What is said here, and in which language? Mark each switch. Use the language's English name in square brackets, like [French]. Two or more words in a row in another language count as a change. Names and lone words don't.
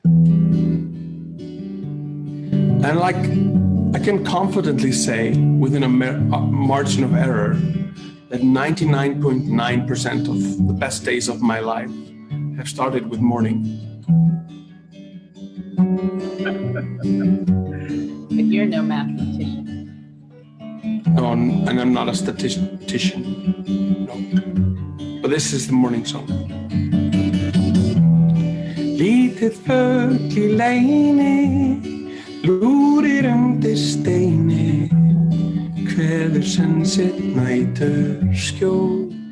[English] And like I can confidently say within a margin of error that 99.9% of the best days of my life have started with morning. But you're no mathematician. No, and I'm not a statistician. No. But this is the morning song. [Icelandic] Lítið fugl í leini, lúrir undir steini, kveður senn sitt nætur skjól.